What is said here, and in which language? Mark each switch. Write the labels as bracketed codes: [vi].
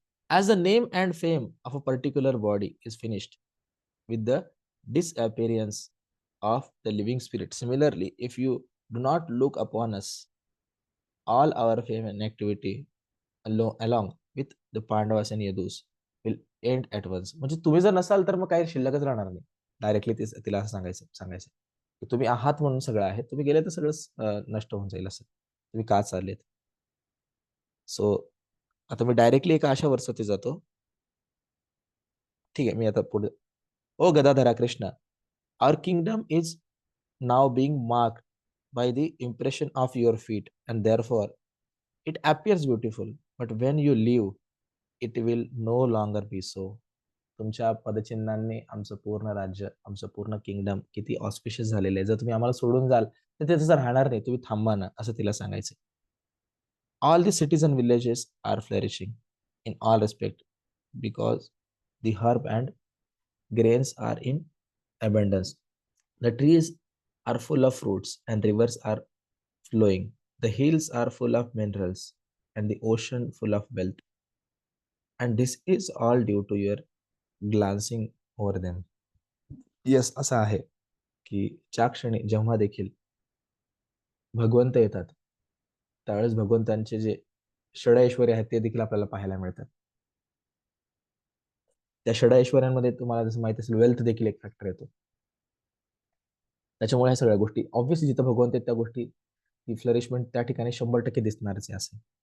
[en] As the name and fame of a particular body is finished with the disappearance of the living spirit. Similarly, if you do not look upon us, all our fame and activity along with the Pandavas and Yadus will end at once. [mr] म्हणजे तुम्ही जर नसाल तर मग काही शिल्लकच राहणार नाही. Directly तिला असं सांगायचं की तुम्ही आहात म्हणून सगळं आहे, तुम्ही गेले तर सगळं नष्ट होऊन जाईल असं. तुम्ही का चाललेत? सो आता मी डायरेक्टली एका अशा वर्षात जातो. ठीक आहे, मी आता पुढे. [en] O Gadadhara Krishna, our kingdom is now being marked by the impression of your feet, and therefore it appears beautiful. But when you leave, it will no longer be so. [mr] तुमच्या पदचिन्हांनी आमचं पूर्ण राज्य, आमचं पूर्ण किंगडम किती ऑस्पिशियस झालेलं आहे. जर तुम्ही आम्हाला सोडून जाल तर ते तसं राहणार नाही. तुम्ही थांबा ना, असं तिला सांगायचं. [en] All the cities and villages are flourishing in all respect because the herb and grains are in abundance. The trees are full of fruits and rivers are flowing. The hills are full of minerals and the ocean full of wealth. And this is all due to your glancing over them. [mr] Yes, असं आहे की ज्या क्षणी जेव्हा देखील भगवंत येतात त्यावेळेस भगवंतांचे जे षड आहेत ते देखील आपल्याला पाहायला मिळतात. त्या षड तुम्हाला जसं माहिती असेल वेल्थ देखील एक फॅक्टर येतो. त्याच्यामुळे ह्या सगळ्या गोष्टी ऑब्व्हियसली जिथं भगवंत आहेत त्या गोष्टी ती फ्लरिशमेंट त्या ठिकाणी 100% दिसणारच आहे असे.